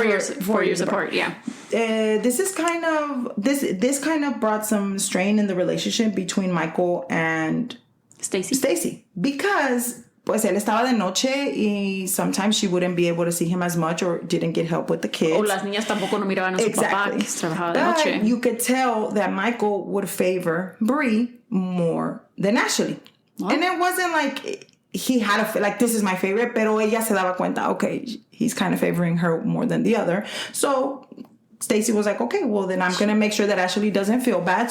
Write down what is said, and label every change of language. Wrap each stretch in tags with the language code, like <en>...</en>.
<en>were 4 years apart. Yeah. This kind of brought some strain in the relationship between Michael and Stacey. Because</en> <es>pues él estaba de noche y</es> <en>sometimes she wouldn't be able to see him as much or didn't get help with the kids.</en> <es>O las niñas tampoco no miraban a su papá que trabajaba de noche.</es> <en>You could tell that Michael would favor Bree more than Ashley. What? And it wasn't like he had like, this is my favorite,</en> <es>pero ella se daba cuenta,</es> <en>okay, he's kind of favoring her more than the other. So Stacey was like, okay, well, then I'm going to make sure that Ashley doesn't feel bad.</en>